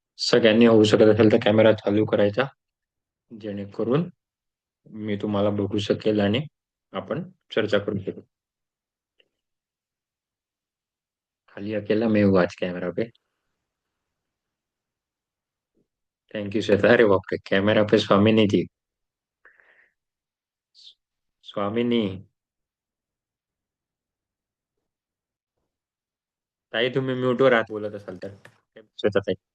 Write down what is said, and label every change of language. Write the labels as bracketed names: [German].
[Marathi] सगळ्यांनी होऊ शकत असेल तर कॅमेरा चालू करायचा, जेणेकरून मी तुम्हाला बघू शकेल आणि आपण चर्चा करू शकू. [Hindi] खाली अकेला मैं हूँ आज कैमरा पे. [English] Thank you Shweta. [Hindi] अरे बाप रे, कॅमेरा पे स्वामिनी थी. स्वामिनी. [Marathi] ताई तुम्ही म्यूट वर आहात बोलत असाल तर. श्वेता ताई.